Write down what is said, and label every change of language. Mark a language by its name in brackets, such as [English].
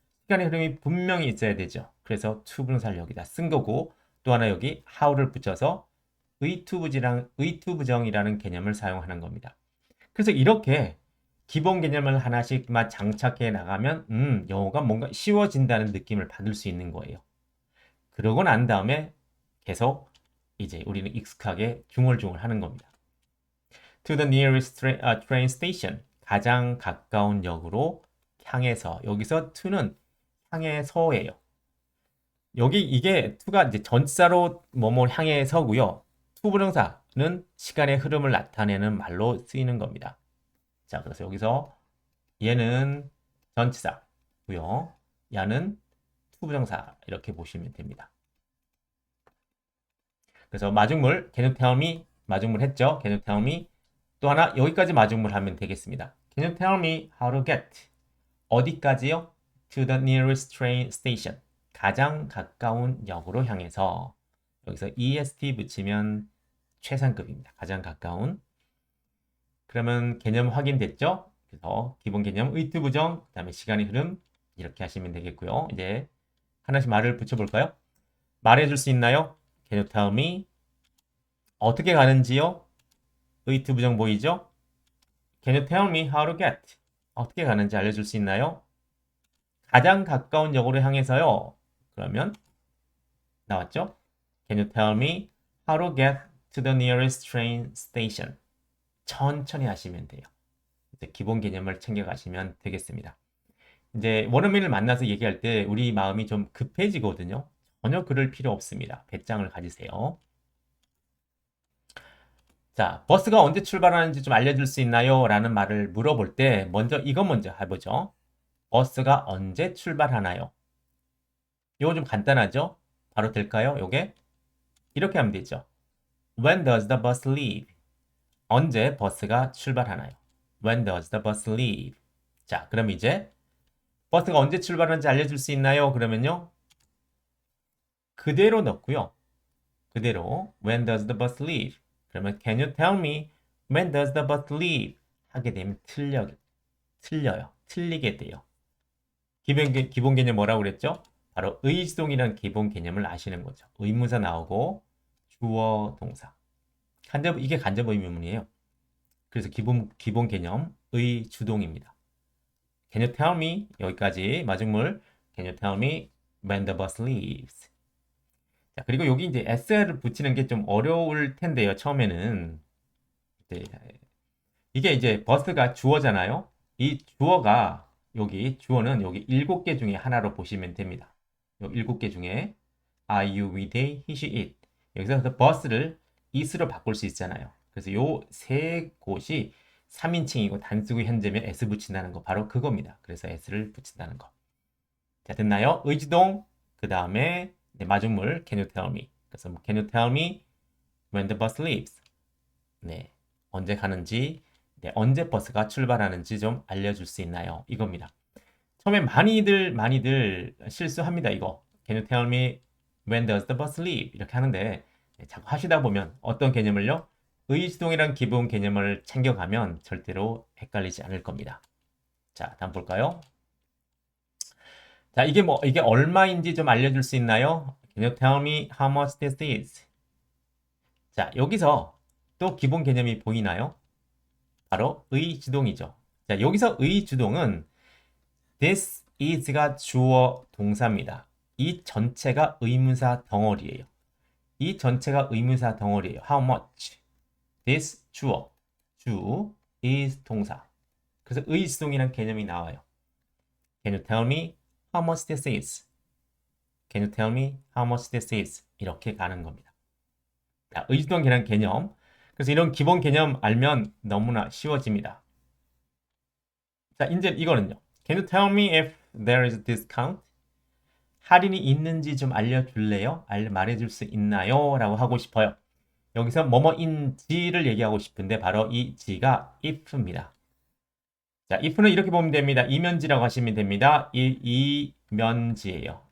[Korean] 시간의 흐름이 분명히 있어야 되죠. 그래서 to 분사를 여기다 쓴 거고 또 하나 여기 how를 붙여서 의투부정이라는 개념을 사용하는 겁니다. 그래서 이렇게 기본 개념을 하나씩만 장착해 나가면 영어가 뭔가 쉬워진다는 느낌을 받을 수 있는 거예요. 그러고 난 다음에 계속 이제 우리는 익숙하게 중얼중얼 하는 겁니다. [English] To the nearest train station. [Korean] 가장 가까운 역으로 향해서. 여기서 to는 향해서예요. 여기 이게 to가 이제 전치사로 뭐뭐 향해서고요. to 부정사는 시간의 흐름을 나타내는 말로 쓰이는 겁니다. 자, 그래서 여기서 얘는 전치사고요. 야는 to 부정사 이렇게 보시면 됩니다. 그래서 마중물, [English] can you tell me? [Korean] 마중물 했죠? [English] Can you tell me? [Korean] 또 하나 여기까지 마중물 하면 되겠습니다. [English] Can you tell me how to get? [Korean] 어디까지요? [English] To the nearest train station. [Korean] 가장 가까운 역으로 향해서. 여기서 est 붙이면 최상급입니다. 가장 가까운. 그러면 개념 확인됐죠? 그래서 기본 개념 의투 부정, 그다음에 시간의 흐름 이렇게 하시면 되겠고요. 이제 하나씩 말을 붙여볼까요? 말해줄 수 있나요? [English] Can you tell me? [Korean] 어떻게 가는지요? 의투 부정 보이죠? [English] Can you tell me how to get? [Korean] 어떻게 가는지 알려줄 수 있나요? 가장 가까운 역으로 향해서요. 그러면 나왔죠? [English] Can you tell me how to get to the nearest train station? [Korean] 천천히 하시면 돼요. 이제 기본 개념을 챙겨가시면 되겠습니다. 이제 원어민을 만나서 얘기할 때 우리 마음이 좀 급해지거든요. 전혀 그럴 필요 없습니다. 배짱을 가지세요. 자, 버스가 언제 출발하는지 좀 알려줄 수 있나요? 라는 말을 물어볼 때 먼저 이거 먼저 해보죠. 버스가 언제 출발하나요? 이거 좀 간단하죠? 바로 될까요? 요게 이렇게 하면 되죠. [English] When does the bus leave? [Korean] 언제 버스가 출발하나요? [English] When does the bus leave? [Korean] 자, 그럼 이제 버스가 언제 출발하는지 알려줄 수 있나요? 그러면요. 그대로 넣고요. 그대로 [English] When does the bus leave? [Korean] 그러면 [English] Can you tell me when does the bus leave? [Korean] 하게 되면 틀려요. 틀리게 돼요. 기본 개념 뭐라고 그랬죠? 바로 의지동이라는 기본 개념을 아시는 거죠. 의문사 나오고 주어 동사. 이게 간접 의문문이에요. 그래서 기본 개념 의주동입니다. [English] Can you tell me? [Korean] 여기까지 마중물. [English] Can you tell me when the bus leaves? [Korean] 자, 그리고 여기 이제 s를 붙이는 게 좀 어려울 텐데요. 처음에는. 네. 이게 이제 버스가 주어잖아요. 이 주어가 주어는 여기 7개 중에 하나로 보시면 됩니다. 요 7개 중에 [English] I, you, we, they, he, she, it. [Korean] 여기서 버스를 it으로 바꿀 수 있잖아요. 그래서 요 세 곳이 3인칭이고 단수구 현재면 s 붙인다는 거 바로 그겁니다. 그래서 s를 붙인다는 거. 자, 됐나요? 의지동 그 다음에 네, 마중물 [English] can you tell me? [Korean] 그래서 [English] can you tell me when the bus leaves? [Korean] 네, 언제 가는지, 네, 언제 버스가 출발하는지 좀 알려줄 수 있나요? 이겁니다. 처음에 많이들 실수합니다. 이거 [English] can you tell me when does the bus leave? [Korean] 이렇게 하는데 네, 자꾸 하시다 보면 어떤 개념을요? 의지동이란 기본 개념을 챙겨가면 절대로 헷갈리지 않을 겁니다. 자, 다음 볼까요? 자, 이게 얼마인지 좀 알려줄 수 있나요? [English] Can you tell me how much this is? [Korean] 자, 여기서 또 기본 개념이 보이나요? 바로 의주동이죠. 자, 여기서 의주동은 this is가 주어 동사입니다. 이 전체가 의문사 덩어리예요. 이 전체가 의문사 덩어리예요. [English] How much? [Korean] This 주어, 주, is 동사. 그래서 의주동이라는 개념이 나와요. [English] Can you tell me how much this is? Can you tell me how much this is? [Korean] 이렇게 가는 겁니다. 자, 의주동이라는 개념. 그래서 이런 기본 개념 알면 너무나 쉬워집니다. 자, 이제 이거는요. [English] Can you tell me if there is a discount? [Korean] 할인이 있는지 좀 알려줄래요? 말해줄 수 있나요? 라고 하고 싶어요. 여기서 뭐뭐인지를 얘기하고 싶은데 바로 이 지가 if입니다. 자, if는 이렇게 보면 됩니다. 이면지라고 하시면 됩니다. 이면지예요.